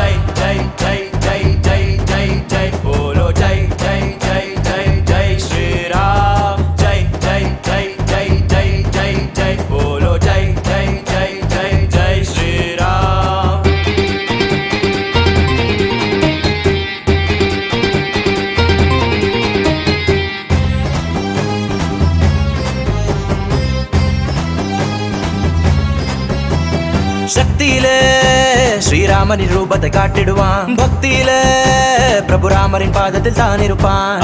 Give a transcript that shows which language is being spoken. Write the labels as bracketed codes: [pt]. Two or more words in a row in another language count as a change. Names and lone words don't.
[hi] जय जय जय जय जय जय जय बोलो जय जय जय जय जय श्रीराम. जय जय जय जय जय जय जय बोलो जय जय जय जय जय श्रीराम. [ta] சக்தியிலே ஸ்ரீராமனின் ரூபத்தை காட்டிடுவான், பக்தியிலே பிரபு ராமரின் பாதத்தில் தான் இருப்பான்.